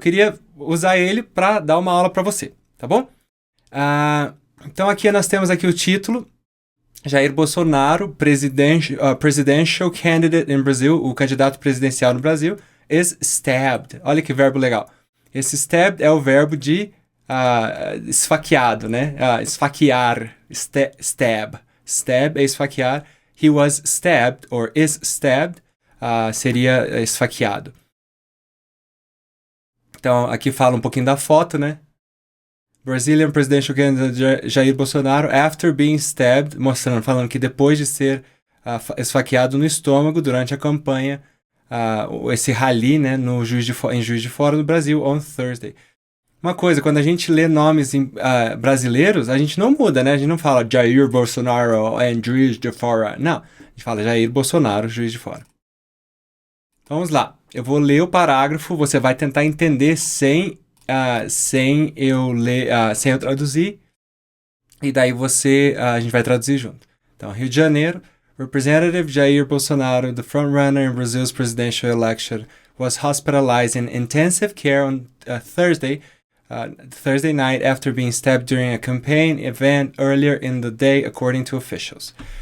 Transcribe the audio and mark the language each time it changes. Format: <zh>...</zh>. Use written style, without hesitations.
<pt>Eu queria usar ele para dar uma aula para você, tá bom? Então aqui nós temos aqui o título, Jair Bolsonaro,</pt> <en>presidential candidate in Brazil,</en> <pt>o candidato presidencial no Brasil,</pt> <en>is stabbed.</en> <pt>Olha que verbo legal. Esse stabbed é o verbo de esfaqueado, né? Esfaquear, stab. Stab é esfaquear.</pt> <en>He was stabbed, or is stabbed,</en> <pt>seria esfaqueado. Então, aqui fala um pouquinho da foto, né?</pt> <en>Brazilian presidential candidate Jair Bolsonaro after being stabbed,</en> <pt>falando que depois de ser esfaqueado no estômago durante a campanha, esse rally, né, em Juiz de Fora no Brasil,</pt> <en>on Thursday.</en> <pt>Uma coisa, quando a gente lê nomes brasileiros, a gente não muda, né? A gente não fala Jair Bolsonaro and Juiz de Fora. Não, a gente fala Jair Bolsonaro, Juiz de Fora. Então, vamos lá. Eu vou ler o parágrafo, você vai tentar entender sem eu ler, sem eu traduzir, e daí a gente vai traduzir junto.</pt> <en>Então, Rio de Janeiro, Representative Jair Bolsonaro, the frontrunner in Brazil's presidential election, was hospitalized in intensive care on Thursday night after being stabbed during a campaign event earlier in the day, according to officials.</en>